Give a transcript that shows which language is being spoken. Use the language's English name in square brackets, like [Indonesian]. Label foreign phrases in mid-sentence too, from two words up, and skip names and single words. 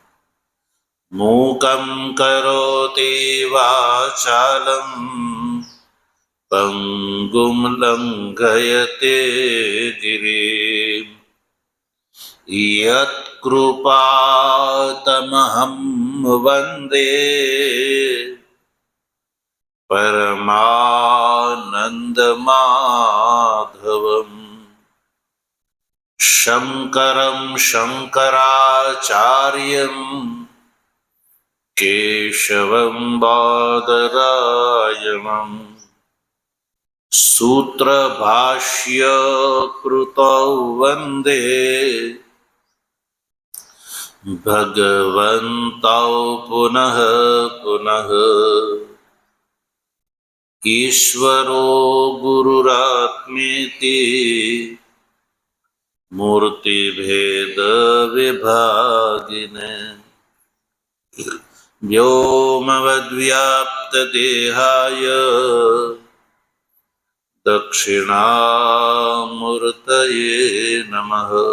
[Sanskrit] મૂકં કરોતિ વાચાલં પંગું લંઘયતે ગિરિં યત્કૃપાતમહં વંદે પરમાનંદમાધવમ. શંકરં શંકરાચાર્યં કેશવં બાદરાયણં सूत्रभाष्य कृतौ वन्दे भगवन्तौ पुनः पुनः ईश्वरो गुरुरात्मेति मूर्तिभेदविभागिने व्योमवद्व्याप्तदेहाय दक्षिणामूर्तये नमः।